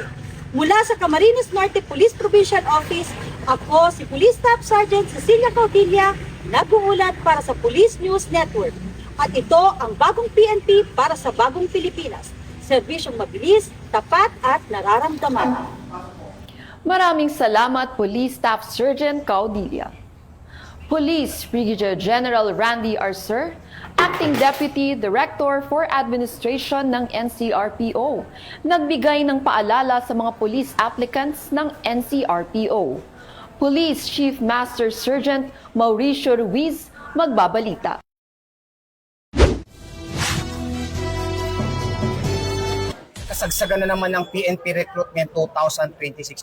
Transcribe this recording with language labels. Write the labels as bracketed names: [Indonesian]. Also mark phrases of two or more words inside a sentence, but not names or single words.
[Filipino] Mula sa Camarines Norte Police Provincial Office, ako si Police Staff Sergeant Cecilia Caudilla, nag-uulat para sa Police News Network. At ito ang bagong PNP para sa bagong Pilipinas. Serbisyong mabilis, tapat at nararamdaman. Maraming salamat, Police Staff Sergeant Caudilla. Police Brigadier General Randy Arcer, [English] Acting Deputy Director for Administration [Filipino] ng NCRPO, nagbigay ng paalala sa mga [English] police applicants [Filipino] ng NCRPO. Police Chief Master Sergeant Mauricio Ruiz magbabalita. Kasagsagan na naman ng PNP Recruitment 2026.